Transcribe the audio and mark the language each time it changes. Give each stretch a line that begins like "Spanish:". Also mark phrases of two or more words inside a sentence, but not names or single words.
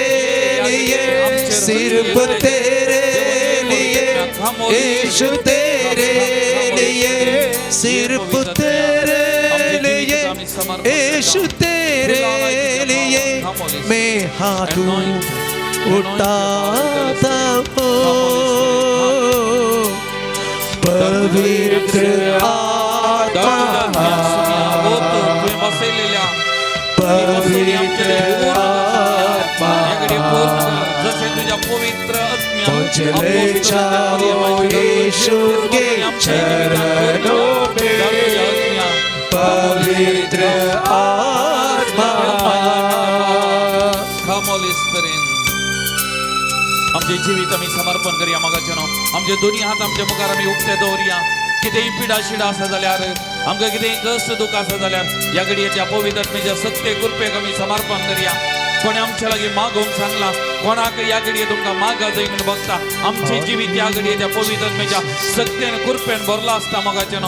Hindi: लिए सिर्फ तेरे लिए यीशु तेरे लिए सिर्फ तेरे लिए यीशु तेरे लिए मैं हाथ उठाता हूँ पवित्र आत्मा पवित्र आत्मा
Marathi: जसे तुझ्या पवित्र आत्म्या
Hindi: चले जाओ यीशु के चरणों में पवित्र आत्मा
English: Come Holy Spirit.
Konkani: आमचे जीवित आम्ही समर्पण करूया मगाच्यानो आमचे दोन्ही हात आमच्या मुखार आम्ही उक्ते दवरया कितेंय पिडा शिडा आसा जाल्यार आमकां कितेंय कष्ट दुख आसा जाल्यार या घडयेच्या पवित्र आत्म्याच्या सत्य कृपेक आमी समर्पण करूया. कोणी आमच्या लागीं मागोवंक सांगला कोणाक या घडये तुमकां मागा जाय म्हणून बघता आमचे जिवीत या घडयेच्या पवित्र आत्म्याच्या सत्तेन कृपेन भरला आसता मगाच्यानो